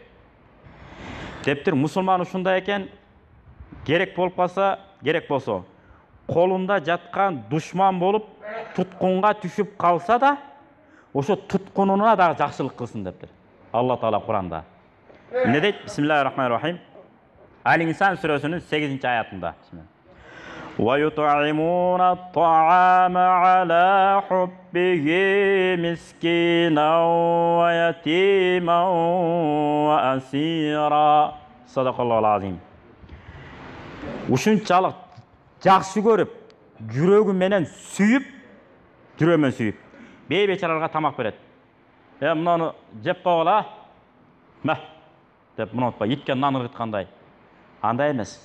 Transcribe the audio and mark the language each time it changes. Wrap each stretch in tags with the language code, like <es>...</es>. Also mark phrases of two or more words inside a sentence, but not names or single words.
<ky>Дептир мусулман ушундай экен, керек болуп калса, керек болсо, колунда жаткан душман болуп туткунга түшүп калса да, ошо туткунуна дагы жакшылык кылсын дептир. Алла Таала Куранда. Эмне дейт?</ky> <ar>بسم الله الرحمن الرحيم.</ar> <ky>Ал-Инсан сүрөсүнүн 8-аятында.</ky> <ar>وَيُطْعِمُونَ الطَّعَامَ عَلَى حُبِّهِ مِسْكِينًا وَيَتِيمًا وَأَسِيرًا. صدق الله العظيم.</ar> <ky>Ушунчалык жакшы көрүп, жүрөгү менен сүйүп, бейбечараларга тамак берет. Муну жеп койгула. Ма деп муну отпа, иткен нан ыргыткандай. Андай эмес.</ky>